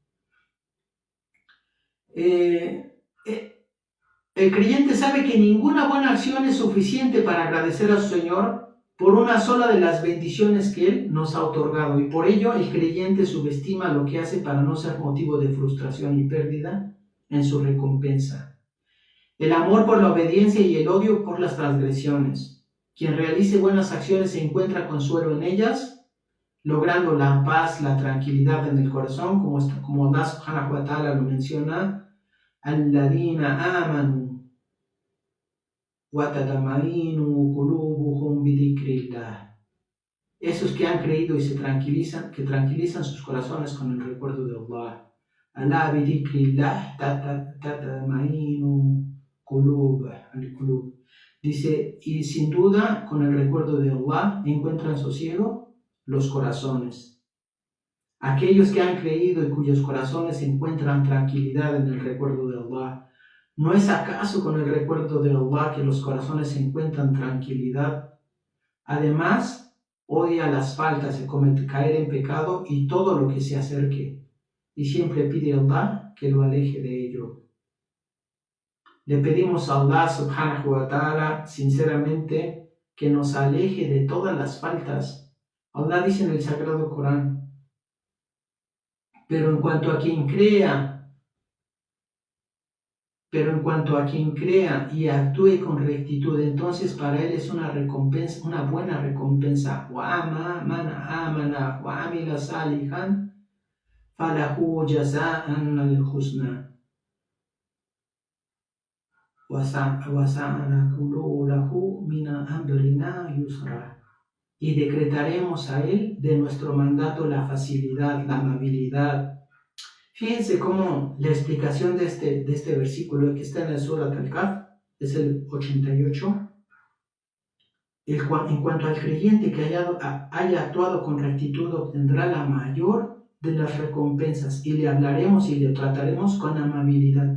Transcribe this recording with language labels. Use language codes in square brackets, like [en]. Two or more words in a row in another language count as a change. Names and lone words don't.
[es] El creyente sabe que ninguna buena acción es suficiente para agradecer a su Señor por una sola de las bendiciones que Él nos ha otorgado, y por ello el creyente subestima lo que hace para no ser motivo de frustración y pérdida en su recompensa. El amor por la obediencia y el odio por las transgresiones. Quien realice buenas acciones se encuentra consuelo en ellas, logrando la paz, la tranquilidad en el corazón, como Allah [ar] سبحانه وتعالى [es] lo menciona, [ar] الذين آمنوا وتطمئن قلوبهم بذكر الله. [es] Esos que han creído y se tranquilizan, que tranquilizan sus corazones con el recuerdo de Allah. [ar] ألا بذكر الله تطمئن قلوب. [es] Dice, y sin duda con el recuerdo de Allah encuentran sosiego los corazones. Aquellos que han creído y cuyos corazones encuentran tranquilidad en el recuerdo de Allah. ¿No es acaso con el recuerdo de Allah que los corazones encuentran tranquilidad? Además, odia las faltas, se comete caer en pecado y todo lo que se acerque, y siempre pide a Allah que lo aleje de ello. Le pedimos a Allah [ar] سبحانه وتعالى [es] sinceramente que nos aleje de todas las faltas. Allah dice en el Sagrado Corán, pero en cuanto a quien crea y actúe con rectitud, entonces para él es una recompensa, una buena recompensa. [ar] وَأَمَا مَنْ آمَنَ وَعَمِلَ صَالِحًا فَلَهُ جَزَاءً الْحُسْنَى وَسَنَقُولُ لَهُ مِنْ أَمْرِنَا يُسْرًا. [es] Y decretaremos a él de nuestro mandato la facilidad, la amabilidad. Fíjense cómo la explicación de este versículo que está en el Surat Al-Kahf, es el 88. En cuanto al creyente que haya actuado con rectitud, obtendrá la mayor de las recompensas, y le hablaremos y le trataremos con amabilidad.